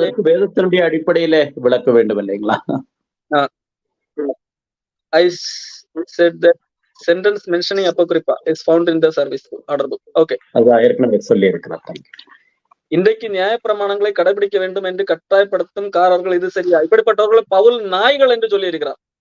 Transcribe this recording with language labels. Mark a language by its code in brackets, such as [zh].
[ta] வேதத்தினுடைய அடிப்படையில விளக்க வேண்டும் இல்லைங்களா? [en] I said that sentence mentioning apocrypha is found in the service order book. Okay. [ta] அதான் ஏற்கனவே சொல்லி இருக்கிறார். இன்றைக்கு நியாயப்பிரமாணங்களை கடைபிடிக்க வேண்டும் என்று கட்டாயப்படுத்தும் காரர்கள் இது சரியா? இப்படிப்பட்டவர்களை பவுல் நாய்கள் என்று சொல்லி இருக்கிறார்.